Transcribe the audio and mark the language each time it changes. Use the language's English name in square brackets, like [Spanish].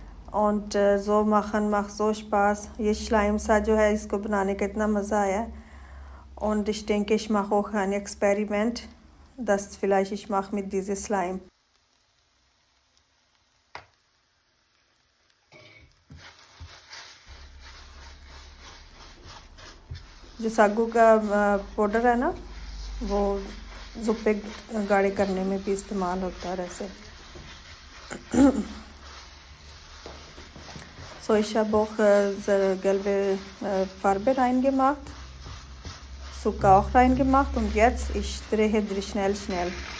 [German] Und so machen macht so Spaß. [Hindi] ये Schleim सा जो है इसको बनाने का इतना मज़ा आया. [German] Und ich denke, ich mache auch ein Experiment, das vielleicht ich mache mit diesem Slime. [Hindi] जो सागू का पाउडर है ना, वो ज़ुप्पे गाढ़े करने में भी इस्तेमाल होता है ऐसे. [German] So, ich habe auch gelbe Farbe reingemacht, Zucker auch reingemacht und jetzt ich drehe schnell.